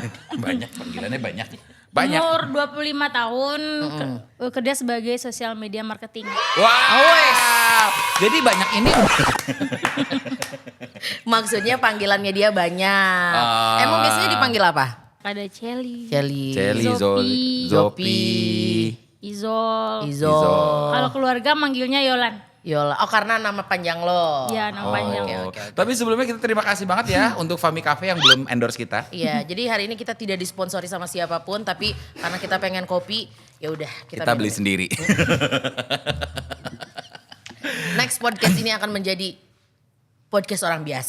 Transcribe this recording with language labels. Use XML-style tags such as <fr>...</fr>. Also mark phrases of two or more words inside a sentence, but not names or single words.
<id>Banyak panggilannya banyak. Banyak. Umur 25 tahun, kerja sebagai</id> <en>sosial media marketing.</en> <id>Wow. Jadi banyak ini. Maksudnya panggilannya dia banyak. Ah. Emang biasanya dipanggil apa? Pada Celi, Celi. Celi, Zopi. Zopi. Izol. Izol. Kalau keluarga manggilnya Yolan. Yola. Oh karena nama panjang lo. Ya, nama panjang. Oke. Tapi sebelumnya kita terima kasih banget ya untuk Fami Cafe yang belum endorse kita. Iya, jadi hari ini kita tidak disponsori sama siapapun, tapi karena kita pengen kopi, ya udah Kita beli minum. sendiri. Next podcast ini akan menjadi podcast orang biasa.</id>